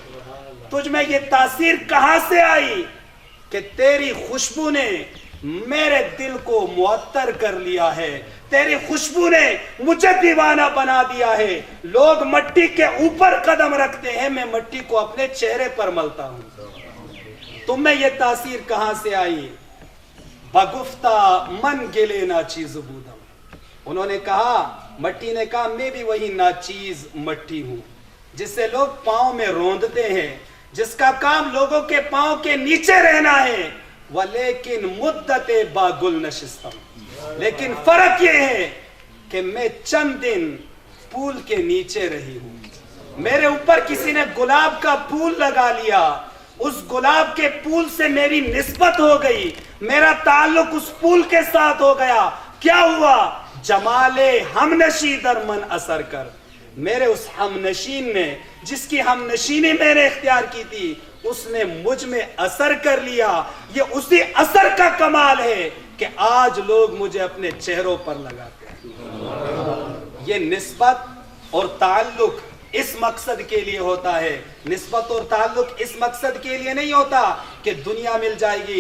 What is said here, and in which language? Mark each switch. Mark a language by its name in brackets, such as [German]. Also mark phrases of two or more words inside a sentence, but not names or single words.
[Urdu] تجھ میں یہ تاثیر کہاں سے آئی کہ تیری خوشبو نے میرے دل کو معطر کر لیا ہے، تیری خوشبو نے مجھے دیوانہ بنا دیا ہے، لوگ مٹی کے اوپر قدم رکھتے ہیں، میں مٹی کو اپنے چہرے پر ملتا ہوں، تم میں یہ تاثیر کہاں سے آئی؟ [Persian] بگفتہ من گلے ناچیز بودم، [Urdu] انہوں نے کہا، مٹی نے کہا میں بھی وہی ناچیز مٹی ہوں جس سے لوگ پاؤں میں روندتے ہیں، جس کا کام لوگوں کے پاؤں کے نیچے رہنا ہے، [Persian] ولیکن مدت باگل نشستم، [Urdu] لیکن فرق یہ ہے کہ میں چند دن پھول کے نیچے رہی ہوں، میرے اوپر کسی نے گلاب کا پھول لگا لیا، اس گلاب کے پھول سے میری نسبت ہو گئی، میرا تعلق اس پھول کے ساتھ ہو گیا، کیا ہوا؟ [Persian] جمال ہم نشی در من اثر کر، [Urdu] میرے اس ہم نشین نے، جس کی ہم نشینی میں نے اختیار کی تھی، اس نے مجھ میں اثر کر لیا، یہ اسی اثر کا کمال ہے کہ آج لوگ مجھے اپنے چہروں پر لگاتے ہیں۔ یہ نسبت اور تعلق اس مقصد کے لیے ہوتا ہے، نسبت اور تعلق اس مقصد کے لیے نہیں ہوتا کہ دنیا مل جائے گی۔